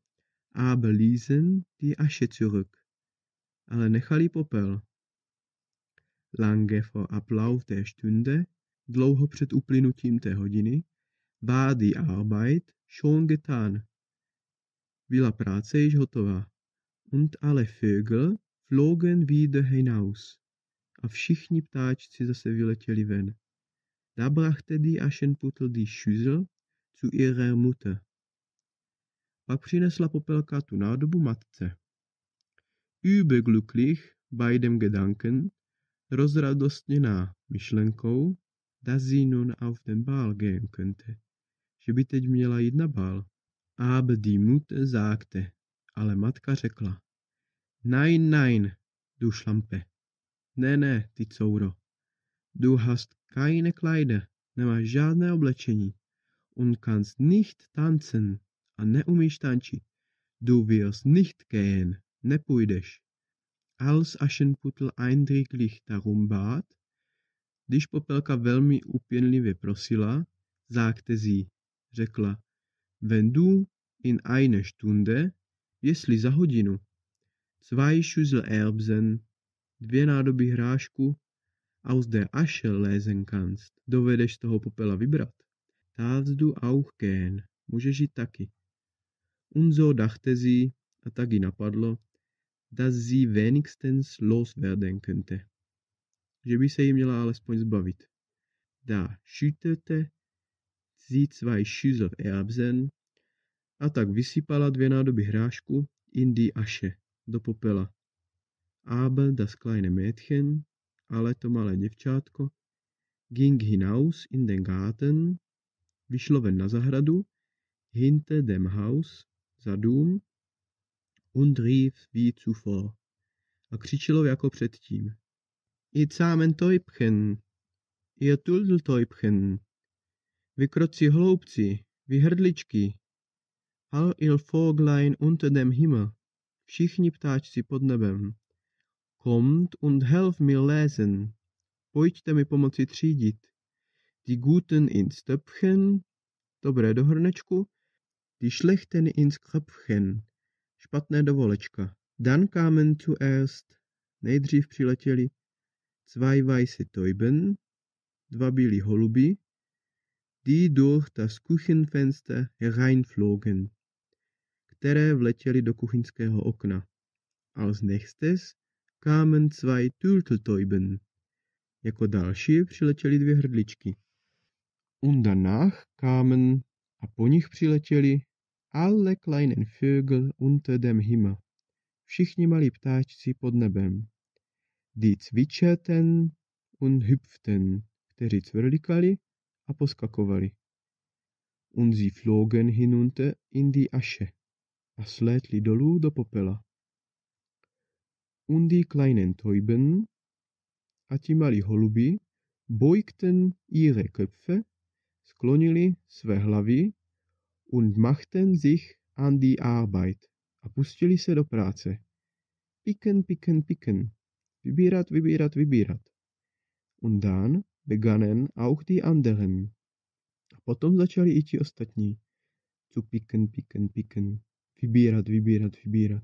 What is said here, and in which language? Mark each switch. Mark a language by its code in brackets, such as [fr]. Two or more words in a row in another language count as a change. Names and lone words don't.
[de] Aber ließen die Asche zurück, [cs] ale nechali popel. [de] lange vor Ablauf der Stunde, [cs] dlouho před uplynutím té hodiny, [de] war die Arbeit schon getan. [cs] Byla práce již hotová. [de] Und alle Vögel flogen wieder hinaus. [cs] A všichni ptáčci zase vyletěli ven. [de] Da brachte die Aschenputtel die Schüssel zu ihrer Mutter. [cs] Pak přinesla Popelka tu nádobu matce. [de] Überglücklich bei dem Gedanken, [cs] rozradostněná myšlenkou, [de] dass sie nun auf den Ball gehen könnte, [cs] že by teď měla jít na bál. [de] Aber die Mutter sagte, [cs] ale matka řekla, [de] nein, nein, du Schlampe. [cs] Ne, ty couro. [de] Du hast keine Kleider, [cs] nemáš žádné oblečení. [de] Und kannst nicht tanzen, [cs] a neumíš tančit. [de] Du wirst nicht gehen, nepůjdeš. Als Aschenputtel eindringlich darum bat, [cs] když Popelka velmi úpěnlivě prosila, [de] sagte sie, řekla, wenn du in einer Stunde, [cs] jestli za hodinu, [de] 2 Schüssel Erbsen, [cs] 2 nádoby hrášku, [de] aus der Asche lesen kannst, [cs] dovedeš z toho popela vybrat, [de] darfst du auch gehen, [cs] můžeš jít taky. [de] Und so dachte sie, [cs] a tak jí napadlo, [de] dass sie wenigstens loswerden könnte, [cs] že by se jí měla alespoň zbavit. [de] Da schüttete sie 2 Schüssel Erbsen, [cs] a tak vysypala 2 nádoby hrášku [de] in die Asche, [cs] do popela. [de] Aber das kleine Mädchen, [cs] ale to malé děvčátko, [de] ging hinaus in den Garten, [cs] vyšlo ven na zahradu, [de] hinter dem Haus, [cs] za dům, [de] und rief wie zuvor, [cs] a křičelo jako předtím. [de] Ihr zahmen Täubchen, ihr Turteltäubchen, [cs] vy kroci hloubci, vy hrdličky, [de] all ihr Vöglein unter dem Himmel, [cs] všichni ptáčci pod nebem. [de] Kommt und helft mir lesen, [cs] pojďte mi pomoci třídit. [de] Die Guten ins Töpfchen, [cs] dobré do hrnečku, [de] die Schlechten ins Kröpfchen, [cs] špatné do volečka. [de] Dann kamen zuerst, [cs] nejdřív přiletěli, [de] 2 weiße Täuben, [cs] 2 bílí holuby, [de] die durch das Küchenfenster hereinflogen, [cs] které vletěly do kuchyňského okna. [de] Als nächstes kamen 2 Turteltäuben. [cs] Jako další přiletěly 2 hrdličky. [de] Und danach kamen, [cs] a po nich přiletěli, [de] alle kleinen Vögel unter dem Himmel. [cs] Všichni malí ptáčci pod nebem. [de] Die zwitscherten und hüpften, [cs] kteří cvrlikali a poskakovali. [de] Und sie flogen hinunter in die Asche. [cs] A slétli dolů do popela. [de] Und die kleinen Täuben, [cs] a ti malí holubi, [de] beugten ihre Köpfe, [cs] sklonili své hlavy, [de] und machten sich an die Arbeit, [cs] a pustili se do práce. [de] Picken, picken, picken, [cs] vybírat, vybírat, vybírat. [de] Und dann begannen auch die anderen. [cs] A potom začali i ti ostatní. [de] Zu picken, picken, picken, [cs] vybírat, vybírat, vybírat.